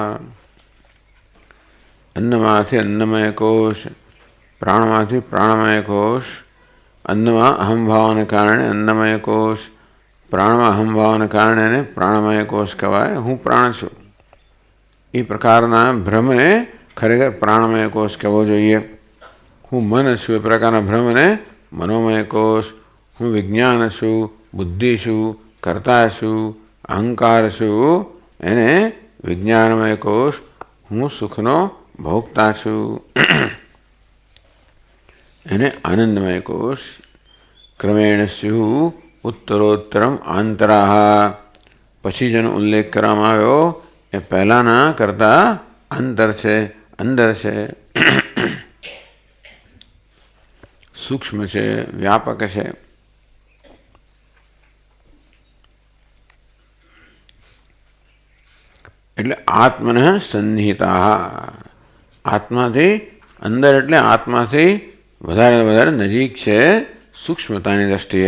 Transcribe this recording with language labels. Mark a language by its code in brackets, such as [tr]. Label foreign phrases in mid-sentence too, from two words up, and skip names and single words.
[gu] અન્નમાંથી અન્નમય કોશ પ્રાણમાંથી પ્રાણમય કોશ અન્નમાં અહંભાવન કારણે અન્નમય કોશ પ્રાણમાં અહંભાવન કારણે પ્રાણમય કોશ કહેવાય હું પ્રાણ છું। ઈ પ્રકારના ભ્રમને ખરેખર પ્રાણમય કોશ કહેવો જોઈએ। હું મન છું એ પ્રકારના ભ્રમને મનોમય કોશ। હું વિજ્ઞાન છું બુદ્ધિ છું કર્તા છું અહંકાર છું એને વિજ્ઞાનમય કોશ। હું સુખનો ભોગતા છું એને આનંદમય કોશ। [sa] क्रमेण स्युः उत्तरोत्तरम आंतराः। [gu] પછી જેનો ઉલ્લેખ કરવામાં આવ્યો એ પહેલાના કરતા અંતર છે અંદર છે સૂક્ષ્મ છે વ્યાપક છે। એટલે [sa] આત્મનઃ સન્નિહિતાઃ [gu] આત્માથી અંદર એટલે આત્માથી વધારે વધારે નજીક છે સૂક્ષ્મતાની દ્રષ્ટિએ।